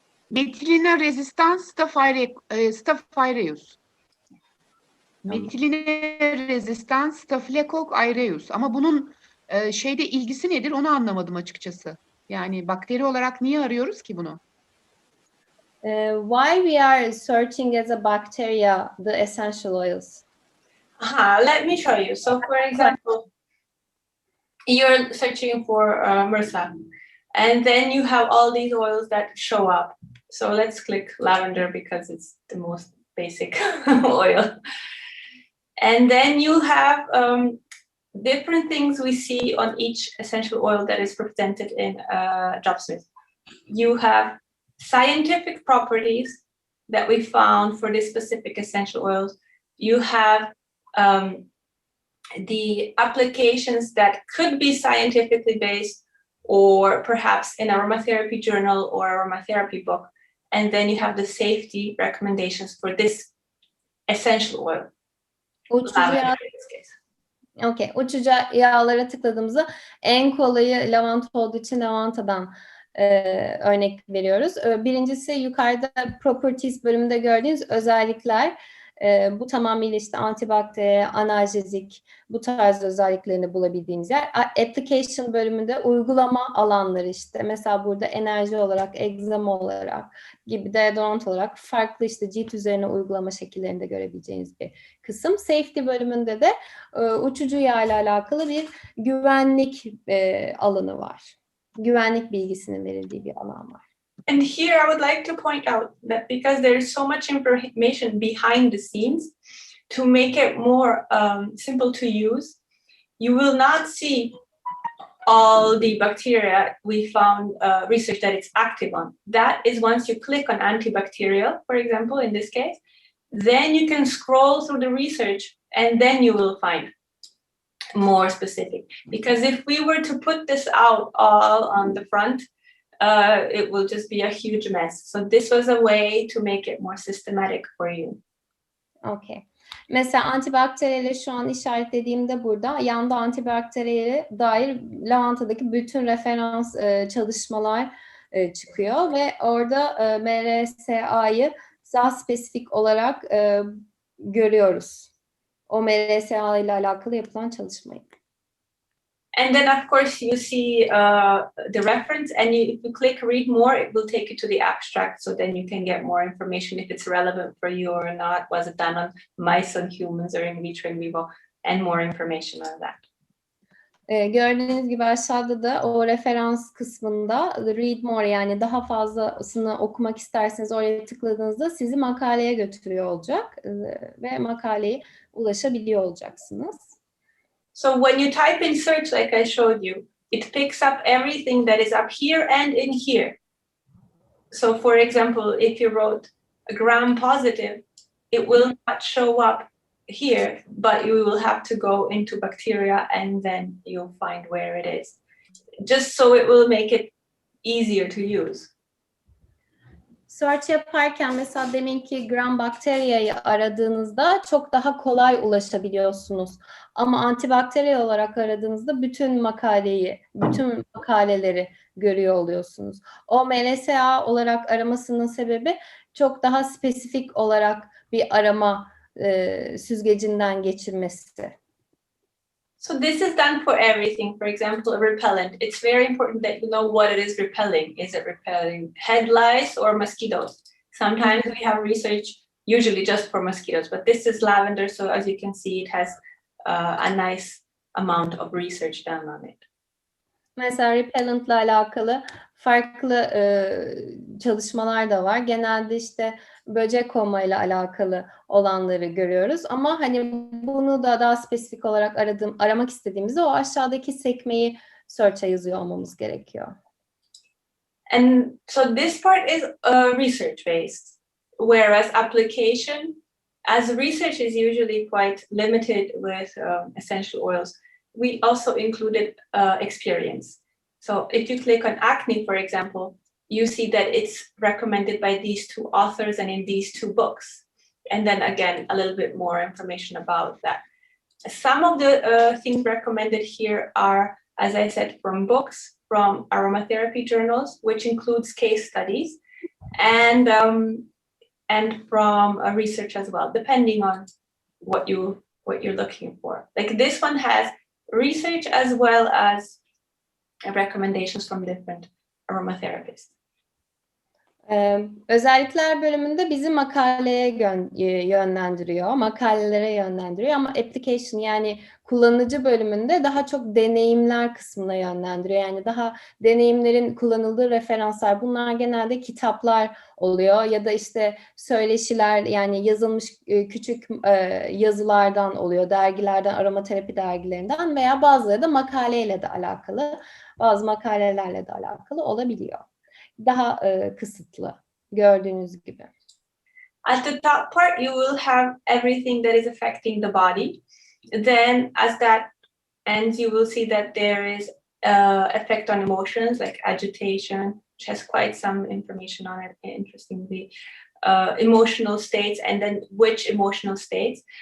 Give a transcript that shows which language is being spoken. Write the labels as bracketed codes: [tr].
[tr] Metiline rezistans Staph aureus. Metiline rezistans Staphylococcus aureus. Ama bunun şeyde ilgisi nedir onu anlamadım açıkçası. Yani bakteri olarak niye arıyoruz ki bunu? [en] Why we are searching as a bacteria the essential oils? Let me show you. So for example, you're searching for MRSA, and then you have all these oils that show up. So let's click lavender because it's the most basic oil. And then you have different things we see on each essential oil that is represented in Dropsmart. You have scientific properties that we found for this specific essential oils. You have the applications that could be scientifically based, or perhaps in aromatherapy journal or aromatherapy book. And then you have the safety recommendations for this essential oil. [tr] Uçucu yağ, okay. Uçucu yağlara tıkladığımızda en kolayı lavanta olduğu için lavantadan örnek veriyoruz. Birincisi yukarıda properties bölümünde gördüğünüz özellikler. Bu tamamıyla işte antibakteriyel, analjezik, bu tarz özelliklerini bulabildiğiniz yer. Application bölümünde uygulama alanları işte. Mesela burada enerji olarak, egzama olarak gibi, deodorant olarak farklı işte cilt üzerine uygulama şekillerini de görebileceğiniz bir kısım. Safety bölümünde de uçucu yağ ile alakalı bir güvenlik alanı var. Güvenlik bilgisinin verildiği bir alan var. [en] And here I would like to point out that because there is so much information behind the scenes, to make it more simple to use, you will not see all the bacteria we found research that it's active on. That is once you click on antibacterial, for example, in this case, then you can scroll through the research and then you will find more specific. Because if we were to put this out all on the front, it will just be a huge mess. So this was a way to make it more systematic for you. Okay. [tr] Mesela antibakteriyeli şu an işaretlediğimde burada yanda antibakteriyele dair lavantadaki bütün referans çalışmalar çıkıyor ve orada MRSA'yı daha spesifik olarak görüyoruz. O MRSA ile alakalı yapılan çalışmayı. [en] And then, of course, you see the reference, and if you click read more, it will take you to the abstract. So then you can get more information if it's relevant for you or not. Was it done on mice, on humans, or in vitro, in vivo, and more information on that. [tr] Gördüğünüz gibi aşağıda da o referans kısmında read more, yani daha fazlasını okumak isterseniz oraya tıkladığınızda sizi makaleye götürüyor olacak ve makaleye ulaşabiliyor olacaksınız. [en] So when you type in search, like I showed you, it picks up everything that is up here and in here. So for example, if you wrote gram positive, it will not show up here, but you will have to go into bacteria and then you'll find where it is. Just so it will make it easier to use. [tr] Search yaparken mesela deminki gram bakteriyayı aradığınızda çok daha kolay ulaşabiliyorsunuz. Ama antibakteriyel olarak aradığınızda bütün makaleleri görüyor oluyorsunuz. O MRSA olarak aramasının sebebi çok daha spesifik olarak bir arama süzgecinden geçirmesi. [en] So this is done for everything. For example, a repellent. It's very important that you know what it is repelling. Is it repelling head lice or mosquitoes? Sometimes we have research, usually just for mosquitoes, but this is lavender. So as you can see, it has a nice amount of research done on it. [tr] Mesela repellent'la alakalı farklı çalışmalar da var. Genelde işte böcek konmayla alakalı olanları görüyoruz. Ama hani bunu da daha spesifik olarak aramak istediğimizde o aşağıdaki sekmeyi search'a yazıyor olmamız gerekiyor. [en] And so this part is research based, whereas application, as research is usually quite limited with essential oils, we also included experience. So if you click on acne, for example, you see that it's recommended by these two authors and in these two books. And then again, a little bit more information about that. Some of the things recommended here are, as I said, from books, from aromatherapy journals, which includes case studies, and from research as well, depending on what you're looking for. Like this one has research as well as recommendations from different aromatherapists. [tr] Özellikler bölümünde bizi makaleye yönlendiriyor, makalelere yönlendiriyor ama application yani kullanıcı bölümünde daha çok deneyimler kısmına yönlendiriyor. Yani daha deneyimlerin kullanıldığı referanslar, bunlar genelde kitaplar oluyor ya da işte söyleşiler, yani yazılmış küçük yazılardan oluyor, dergilerden, aromaterapi dergilerinden veya bazıları da makaleyle de alakalı, bazı makalelerle de alakalı olabiliyor. Daha kısıtlı gördüğünüz gibi. [en] At the top part, you will have everything that is affecting the body. Then as that ends, you will see that there is effect on emotions like agitation, which has quite some information on it, interestingly. Emotional states, and then which emotional states.